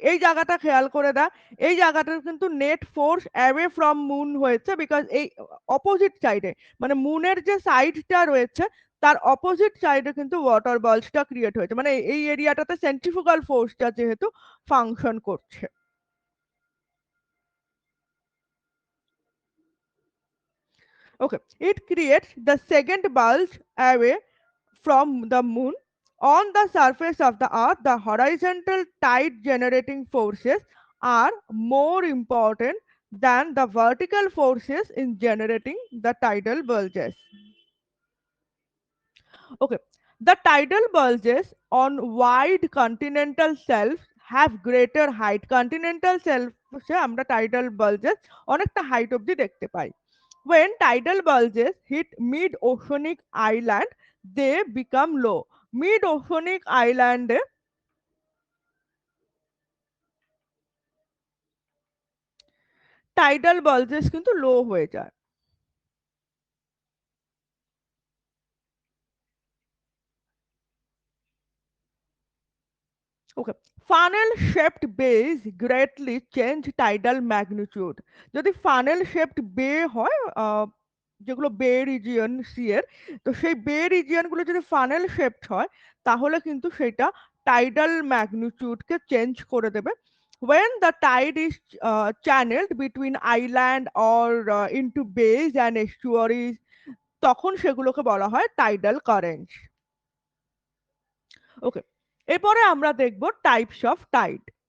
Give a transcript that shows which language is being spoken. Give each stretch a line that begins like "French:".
Bangla: এই জায়গাটা খেয়াল করে দা, এই জায়গাটার কিন্তু net force away from moon হয়েছে, বিকজ এই অপোজিট সাইডে, মানে মুনের যে সাইডটা রয়েছে তার অপোজিট সাইডে কিন্তু ওয়াটার বাল্বটা ক্রিয়েট হয়েছে, মানে এই এরিয়াটাতে সেন্ট্রিফুগাল ফোর্সটা যেহেতু ফাংশন করছে।
English: Okay, it creates the second bulge away from the moon. On the surface of the earth, the horizontal tide generating forces are more important than the vertical forces in generating the tidal bulges. Okay, the tidal bulges on wide continental shelves have greater height.
Bangla: Continental shelf আমরা tidal bulges অনেকটা height অব্দি দেখতে পাই।
English: When tidal bulges hit mid-oceanic island, they become low.
Bangla: Mid-oceanic island A tidal bulges কিন্তু লো হয়ে যায়।
English: Okay, funnel shaped bays greatly change tidal magnitude.
Bangla: যদি funnel shaped বে হয়, যেগুলো বে রিজিয়ন সি এর, তো সেই বে রিজিয়ন গুলো যদি ফানেল শেপড হয় তাহলে কিন্তু সেটা টাইডাল ম্যাগনিটিউডকে চেঞ্জ করে দেবে।
English: when the tide is channeled between island or into bays and estuaries,
Bangla: তখন সেগুলোকে বলা হয় টাইডাল কারেন্ট। ওকে, এরপরে আমরা দেখব টাইপস অফ টাইড।